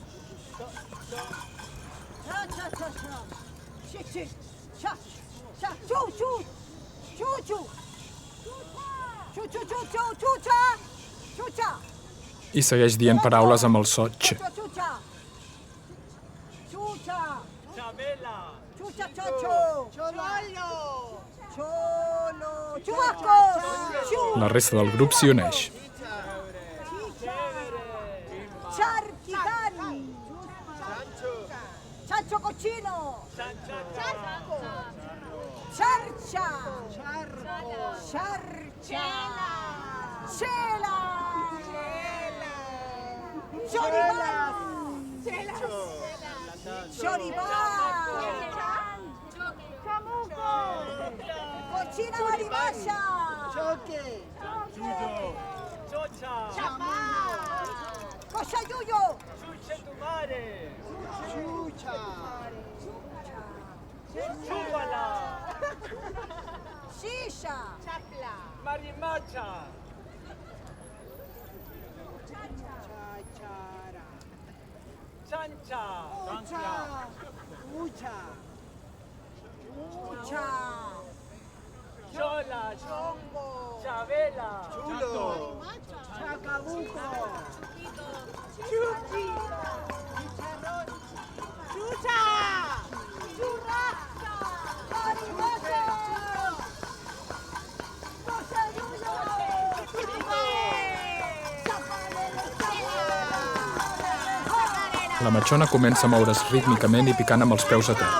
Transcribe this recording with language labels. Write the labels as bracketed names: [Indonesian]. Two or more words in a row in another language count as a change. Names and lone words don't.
[Catalan] I segueix dient paraules amb el so ch. [Spanish] Chabela. La resta del grup s'hi uneix. Chancho cochino. Charcha. Charchela. Chela. Choribán. Choribán. Chamuco. Cochina maribaya. Choque. Chocha. Cochayuyo. Chuche tu madre. Chucha. Chúpala. Shisha. Marimacha. Chachara. Chancha. Ucha. Mucha. Chola. Chongo. Chabela. Chulo. Chacabuco. Chuchi. Chicharrón. Chucha. Churrasca. Mariposa. Cochayuyo. [Catalan] La matxona comença a moure's rítmicament i picant amb els peus a terra.